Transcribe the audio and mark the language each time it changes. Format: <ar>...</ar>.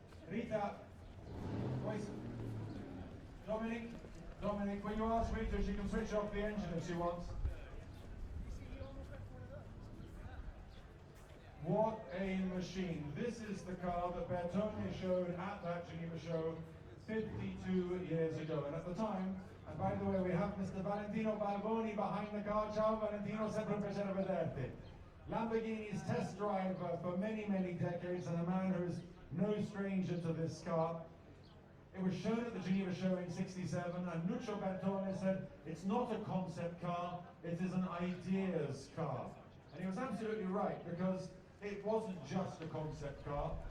<en>Rita, wait. Dominic, will you ask Rita if she can switch off the engine if she wants? What a machine. This is the car that Bertone showed at that Geneva show 52 years ago. And at the time, and by the way, we have Mr. Valentino Balboni behind the car.</en> <it>Ciao Valentino, sempre un piacere vederti.</it> <en>Lamborghini's test driver for many, many decades, and a man who is no stranger to this car. It was shown at the Geneva show in '67, and Nuccio Bertone said, it's not a concept car, it is an ideas car. And he was absolutely right, because it wasn't just a concept car.</en>